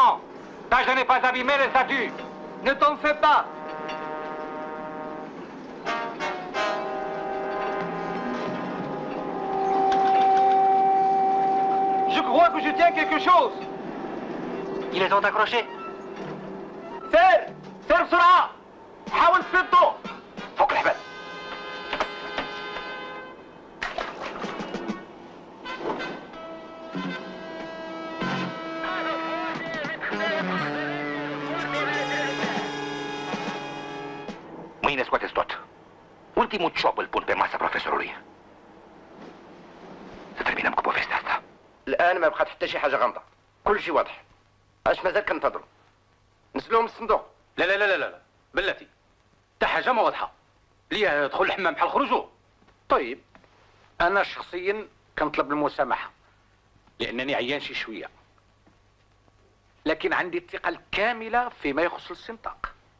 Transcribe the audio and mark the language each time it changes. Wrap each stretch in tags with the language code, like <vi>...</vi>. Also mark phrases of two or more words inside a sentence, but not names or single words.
<fr>Tâche de ne pas abîmer les statues. Ne t'en fais pas. Je crois que je tiens quelque chose. Ils les ont accrochés.</fr> <ar>سير سير بسرعة. حاول تثبته. فوق الحبال.</ar> <ro>Mâine scoateți tot. Ultimul ciop îl pun pe masa profesorului. Să terminăm cu povestea asta.</ro> <ar>الآن ما بقات حتى شي حاجة غامضة. كل شيء واضح. اش مازال كنتظروا؟ نزلوهم من الصندوق. لا لا لا لا لا بلاتي حتى حاجه ما واضحه ليه دخل الحمام بحال خرجوا. طيب أنا شخصيا كنطلب المسامحة لأنني عيان شي شوية، لكن عندي الثقة الكاملة فيما يخص الاستنطاق.</ar>